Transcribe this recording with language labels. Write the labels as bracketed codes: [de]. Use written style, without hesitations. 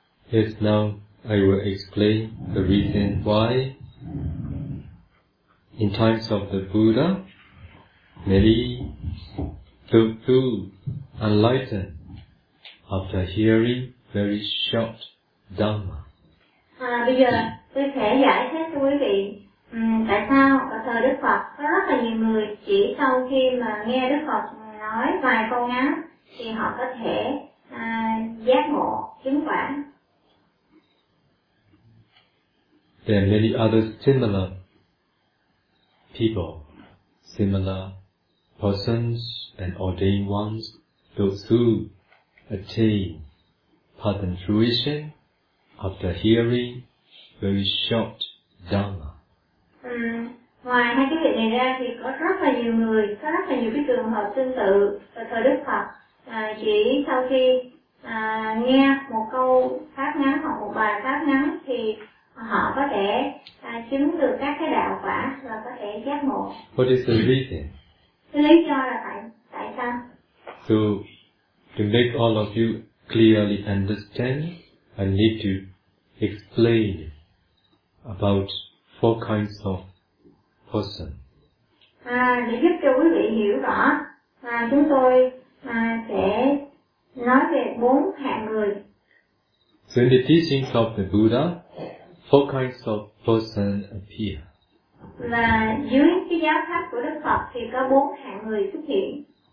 [en] Yes, now I will explain the reason why. In times of the Buddha, many feel enlightened after hearing very short dhamma. [vi] Bây giờ tôi sẽ giải thích cho quý vị tại sao ở thời Đức Phật có rất là nhiều người chỉ sau khi mà nghe Đức Phật nói vài câu ngắn thì họ có thể giác ngộ chứng quả. [en] There are many other similar people, similar persons and ordained ones, those who attain pardon fruition after hearing very short dhamma. [vi] Ngoài hai cái việc này ra thì có rất là nhiều người, có rất là nhiều cái trường hợp tương tự ở thời Đức Phật chỉ sau khi nghe một câu pháp ngắn hoặc một bài pháp ngắn thì họ có thể chứng được các cái đạo quả và có thể giác ngộ. [en] What is the reason? [vi] Cái lý do là tại sao? [en] To make all of you clearly understand, I need to explain about four kinds of person. [vi] Để giúp cho quý vị hiểu rõ, chúng tôi sẽ nói về bốn hạng người. [en] So in the teachings of the Buddha, four kinds of person appear. [vi] Là dưới cái giáo pháp của Đức Phật thì có bốn hạng người xuất hiện.